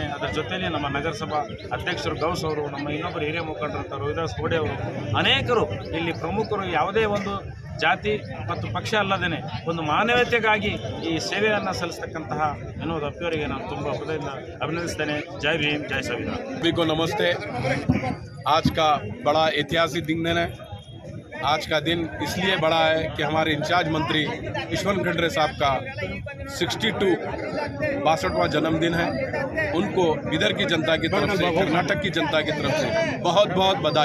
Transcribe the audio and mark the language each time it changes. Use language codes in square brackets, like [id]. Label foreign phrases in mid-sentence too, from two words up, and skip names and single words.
[kn] ಅದರ ಜೊತೆಯಲ್ಲಿ ನಮ್ಮ ನಗರಸಭಾ ಅಧ್ಯಕ್ಷರು ಗೌಸ್ ಅವರು, ನಮ್ಮ ಇನ್ನೊಬ್ಬರು ಹಿರಿಯ ಮುಖಂಡರಂತ ರವಿದಾಸ್ ಗೋಡೆ ಅವರು, ಅನೇಕರು ಇಲ್ಲಿ ಪ್ರಮುಖರು ಯಾವುದೇ ಒಂದು ಜಾತಿ ಮತ್ತು ಪಕ್ಷ ಅಲ್ಲದೇ ಒಂದು ಮಾನವೀಯತೆಗಾಗಿ ಈ ಸೇವೆಯನ್ನು ಸಲ್ಲಿಸ್ತಕ್ಕಂತಹ ವಿನೋದ್ ಅಪ್ಪಿಯವರಿಗೆ ನಾನು ತುಂಬ ಹೃದಯದಿಂದ ಅಭಿನಂದಿಸ್ತೇನೆ. ಜೈ ಭೀಮ್, ಜೈ ಸಂವಿಧಾನ. [hi] सभी को नमस्ते। आज का बड़ा ऐतिहासिक दिन है। आज का दिन इसलिए बड़ा है कि हमारे इंचार्ज मंत्री ईश्वर खंडरे साहब का 62वां जन्मदिन है। उनको इधर की जनता की तरफ से, कर्नाटक की जनता की तरफ से बहुत बहुत बधाई।